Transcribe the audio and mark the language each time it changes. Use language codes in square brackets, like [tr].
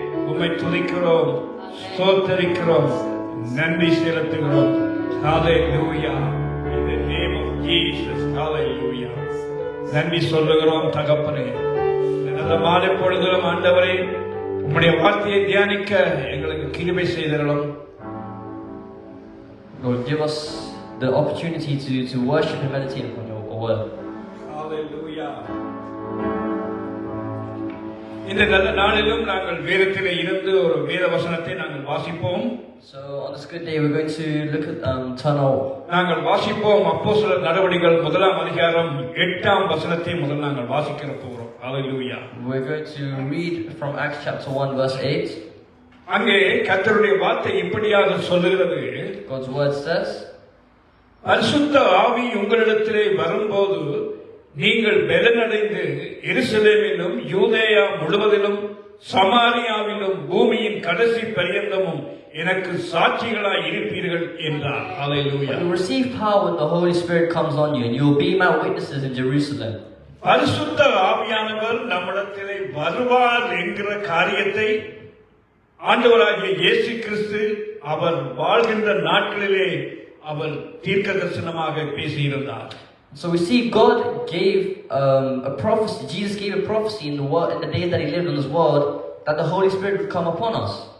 [ta] உம்மை துதிக்கிறோம், ஸ்தோத்தரிக்கிறோம், நன்றி செலுத்துகிறோம். [en] Hallelujah, in the name of Jesus, hallelujah. [ta] நன்றி சொல்லுகிறோம் தகப்பனே. இந்த மாலை பொழுதிலும் ஆண்டவரே உம்முடைய வார்த்தையை தியானிக்க எங்களுக்கு கிருபை செய்தருளும். [en] Lord, give us the opportunity to worship and meditate upon your word. Hallelujah. [ta] இந்த நல்ல நாளிலும் நாங்கள் வேதத்திலே இருந்து ஒரு வேத வசனத்தை நாங்கள் வாசிப்போம். [en] So on this good day we're going to look at turn our [ta] நாங்கள் வாசிப்போம் அப்போஸ்தலர் நடவடிக்கைகள் 1 அதிகாரம் 8 வசனத்தை முதல் நாங்கள் வாசிக்க போகிறோம். [en] Hallelujah. We're going to read from Acts chapter 1 verse 8. [ta] அங்கே கர்த்தருடைய வார்த்தை இப்படியாக சொல்லுகிறது. [en] God's word says, [ta] பரிசுத்த ஆவி உங்களிடத்திலே வரும்போது நீங்கள் பலனடைந்து எருசலேமிலும் யூதேயா முழுவதிலும் சமாரியாவிலும் பூமியின் கடைசி பரியந்தமும் எனக்கு சாட்சிகளாய் இருப்பீர்கள் என்றார். [en] Hallelujah. You receive power when the Holy Spirit comes on you, and you will be my witnesses in Jerusalem. [ta] பரிசுத்த ஆவியானவர் நம்மிடத்திலே வருவார் என்கிற காரியத்தை ஆண்டவராகிய இயேசு கிறிஸ்து அவர் வாழ்கின்ற நாட்களிலே அவர் தீர்க்கதரிசனமாக பேசியிருந்தார். [en] So we see God gave a prophecy. Jesus gave a prophecy in the world, in the days that He lived in this world, that the Holy Spirit would come upon us.